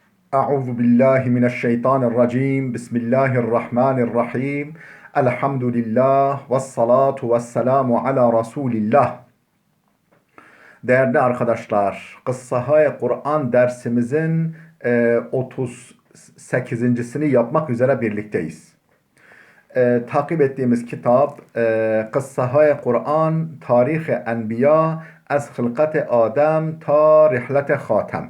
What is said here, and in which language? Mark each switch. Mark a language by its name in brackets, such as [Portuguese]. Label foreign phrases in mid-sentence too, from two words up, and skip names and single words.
[Arabic] أعوذ بالله من الشيطان الرجيم بسم الله الرحمن الرحيم الحمد لله والصلاة والسلام على Resulillah. [Turkish] Değerli arkadaşlar, Kıssahay Kur'an dersimizin 38.sini yapmak üzere birlikteyiz. Takip ettiğimiz kitap Kıssahay Kur'an Tarih-i Enbiya Az Hılkat-ı Adem Ta Rihlet-i Hatem.